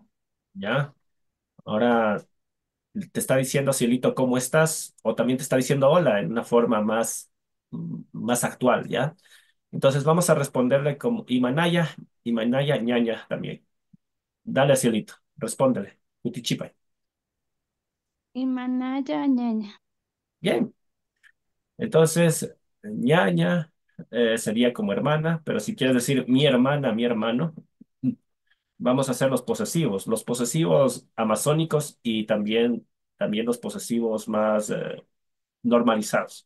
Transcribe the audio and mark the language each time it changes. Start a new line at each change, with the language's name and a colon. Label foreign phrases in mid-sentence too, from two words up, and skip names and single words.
Spanish: ¿ya? Ahora te está diciendo Cielito, ¿cómo estás? O también te está diciendo hola en una forma más actual, ¿ya? Entonces vamos a responderle como y
Quechua: Manaya, ñaña
Spanish: también. Dale a Cielito, respóndele, Utichipa.
Quechua: Imanaya, ñaña.
Spanish: Bien, entonces, ñaña sería como hermana, pero si quieres decir mi hermana, mi hermano, vamos a hacer los posesivos amazónicos y también los posesivos más normalizados.